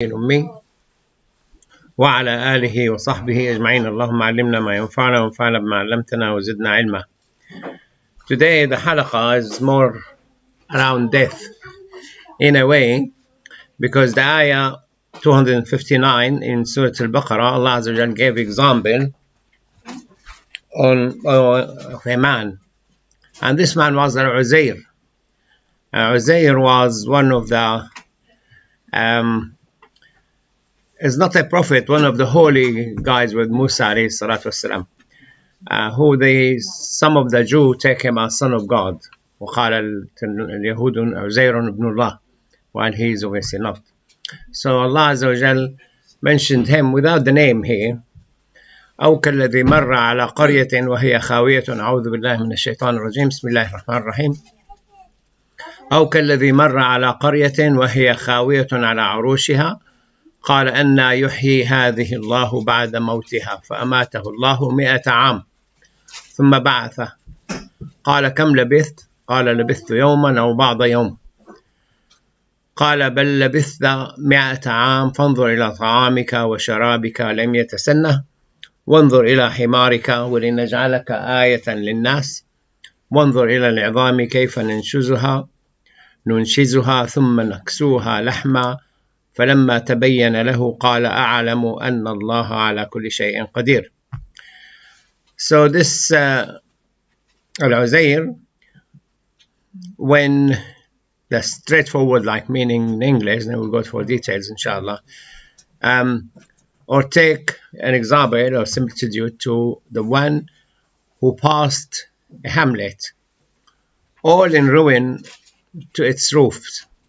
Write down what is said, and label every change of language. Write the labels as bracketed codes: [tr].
[ar] الأمي وعلى آله وصحبه أجمعين. اللهم علمنا ما ينفعنا وانفعنا بما علمتنا وزدنا علما. [en] Today the halaqah is more around death in a way, because the ayah 259 in Surah Al-Baqarah, Allah Azza wa Jal gave example of a man, and this man was Uzair. Uzair was one of the is not a prophet, one of the holy guys with Musa alayhi salatu wasalam, who some of the Jews take him as son of God. [ar] وقال اليهود عزير ابن الله, [en] while he is obviously not. So Allah Azza wa Jal mentioned him without the name here. [ar] أو كالذي مر على قرية وهي خاوية. أعوذ بالله من الشيطان الرجيم. بسم الله الرحمن الرحيم. أو كالذي مر على قرية وهي خاوية على عروشها قال أنى يحيي هذه الله بعد موتها فأماته الله 100 عام ثم بعثه قال كم لبثت؟ قال لبثت يوما أو بعض يوم. قال بل لبثت 100 عام فانظر إلى طعامك وشرابك لم يتسنه وانظر إلى حمارك ولنجعلك آية للناس وانظر إلى العظام كيف ننشزها ثم نكسوها لحما فلما تبين له قال أعلم أن الله على كل شيء قدير. [en] So this Al-Uzair, when the straightforward like meaning in English, then we'll go for details inshallah, or take an example or similitude to the one who passed a hamlet all in ruin to its roofs.